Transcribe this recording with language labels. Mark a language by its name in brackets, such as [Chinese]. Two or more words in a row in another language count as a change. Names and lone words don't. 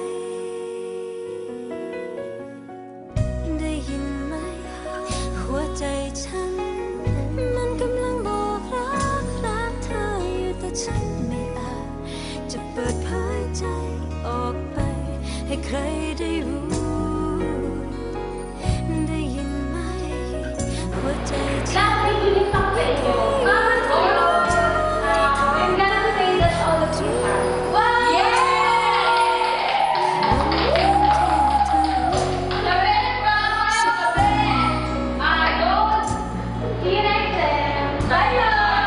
[Thai] ได้ยินไหมหัวใจฉันมันกำลังบอกรักเธออยู่แต่ฉันไม่อาจจะเปิดเผยใจออกไปให้ใครได้รู้ได้ยินไหมหัวใจฉัน [Filipino] Class, may tuloy sa inyo. [English] I'm gonna say that all of you are. Wow! See you next time. Bye-bye.